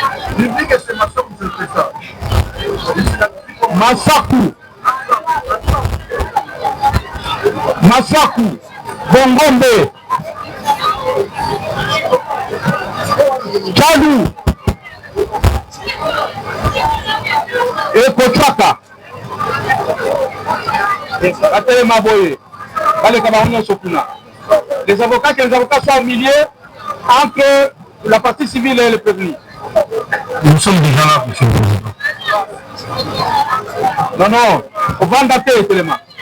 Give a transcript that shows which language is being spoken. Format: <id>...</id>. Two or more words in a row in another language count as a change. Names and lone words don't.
<fr>Biblique et c'est Massakou, c'est le président. Massakou. Massakou. Bongombe. Tchalou. Et Kochaka. Les avocats soient au milieu entre la partie civile et le prévenu. Nous sommes déjà là, monsieur le président. Non, non, on va dater tellement.</fr>